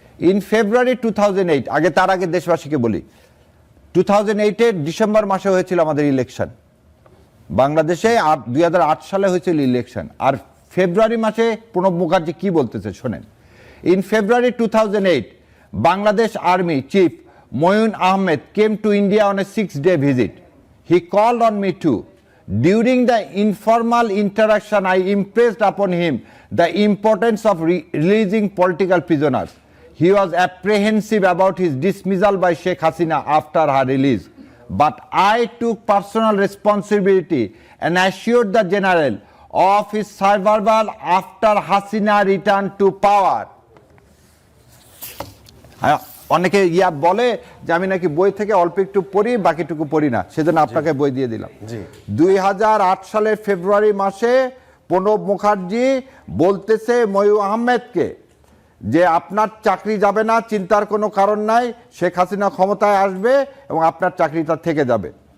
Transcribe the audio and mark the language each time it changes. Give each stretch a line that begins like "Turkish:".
English: in February 2008,
Bangla: তার আগে দেশবাসীকে বলি, 2008-এর ডিসেম্বর মাসে হয়েছিল আমাদের ইলেকশন বাংলাদেশে, আর 2008 সালে হয়েছিল ইলেকশন। আর ফেব্রুয়ারি মাসে প্রণব মুখার্জি কি বলতেছে শোনেন।
English: In February 2008, Bangladesh army chief Moeen Ahmed came to India on a 6-day visit. He called on me too. During the informal interaction, I impressed upon him the importance of releasing political prisoners. He was apprehensive about his dismissal by Sheikh Hasina after her release. But I took personal responsibility and assured the general of his survival after Hasina returned to power.
Bangla: অনেকে বলে যে আমি নাকি বই থেকে অল্প একটু পড়ি, বাকিটুকু পড়ি না, সেজন্য আপনাকে বই দিয়ে দিলাম। 2008 সালের ফেব্রুয়ারি মাসে প্রণব মুখার্জি বলতেছে ময়ূর আহমেদকে যে আপনার চাকরি যাবে না, চিন্তার কোনো কারণ নাই, শেখ হাসিনা ক্ষমতায় আসবে এবং আপনার চাকরিটা থেকে যাবে।